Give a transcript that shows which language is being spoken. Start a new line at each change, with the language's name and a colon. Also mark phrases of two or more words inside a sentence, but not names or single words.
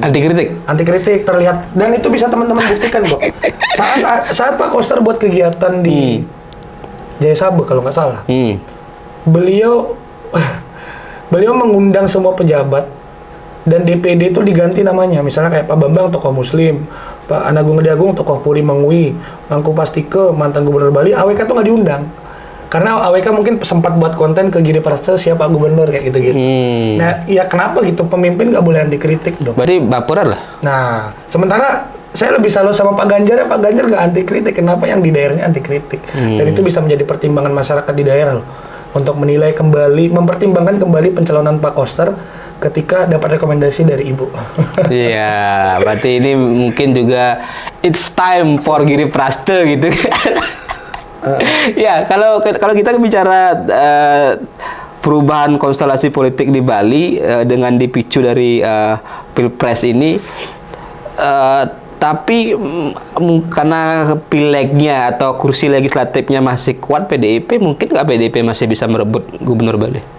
Indonesian: Anti kritik terlihat, dan itu bisa teman-teman buktikan kok. Saat Pak Koster buat kegiatan di Jaya Sabah kalau nggak salah, beliau mengundang semua pejabat. Dan DPD itu diganti namanya, misalnya kayak Pak Bambang tokoh Muslim, Pak Anagung Ngediagung tokoh Puri Mengui, Mangku Pastike mantan Gubernur Bali, AWK tuh nggak diundang. Karena AWK mungkin sempat buat konten ke Giri Prasetyo siapa gubernur kayak gitu-gitu. Nah, ya kenapa gitu, pemimpin nggak boleh anti kritik dong? Berarti baperan lah. Nah, sementara saya lebih salut sama Pak Ganjar, Pak Ganjar nggak anti kritik, kenapa yang di daerahnya anti kritik? Dan itu bisa menjadi pertimbangan masyarakat di daerah loh, untuk menilai kembali, mempertimbangkan kembali pencalonan Pak Koster ketika dapat rekomendasi dari ibu. Iya, berarti ini mungkin juga
English: it's time for
Indonesian: Giri Prasetyo gitu. Ya, kalau kita bicara perubahan konstelasi politik di Bali dengan dipicu dari Pilpres ini, tapi karena pilegnya atau kursi legislatifnya masih kuat PDIP, mungkin nggak PDIP masih bisa merebut gubernur Bali?